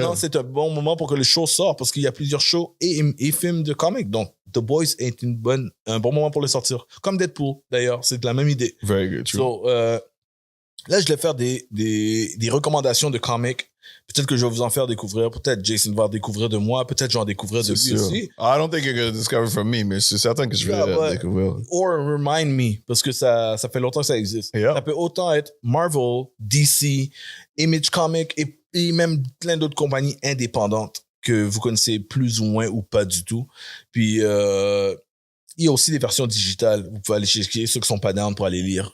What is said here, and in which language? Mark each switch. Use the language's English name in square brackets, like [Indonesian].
[French] non, c'est un bon moment pour que le show sorte parce qu'il y a plusieurs shows et films de comics. Donc, The Boys est un bon moment pour le sortir. Comme Deadpool, d'ailleurs. C'est la même idée. [English] Very good. True. [French] So, là, je vais faire des recommandations de comics. Peut-être que je vais vous en faire découvrir. Peut-être Jason va découvrir de moi. Peut-être je vais en découvrir de lui C'est sûr. aussi. [English] I don't think you're going to discover from me, [French] mais c'est certain que je vais [English] Yeah, but- [French] découvrir. [English] Or remind me, [French] parce que ça fait longtemps que ça existe. [English] Yeah. [French] Ça peut autant être Marvel, DC, Image Comics et même plein d'autres compagnies indépendantes que vous connaissez plus ou moins ou pas du tout. Puis, il y a aussi des versions digitales. Vous pouvez aller chercher ceux qui sont pas down pour aller lire.